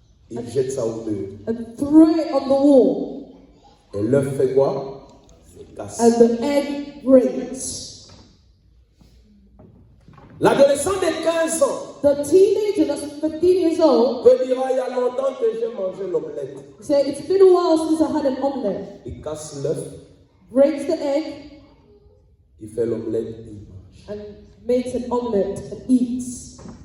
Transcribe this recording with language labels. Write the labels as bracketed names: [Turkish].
[French] il jette ça au mur. [English] and throw it on the wall. [French] Et l'œuf fait quoi? Il casse. [English] And the egg breaks. [French] L'adolescent de 15 ans [English] The teenager that's 15 years old [French] peut dire, ah, il y a longtemps que j'ai mangé l'omelette. [English] say, it's been a while since I had an omelette. [French] Il casse l'œuf, [English] Breaks the egg [French] il fait l'omelette, il mange. [English] and makes an omelette and eats.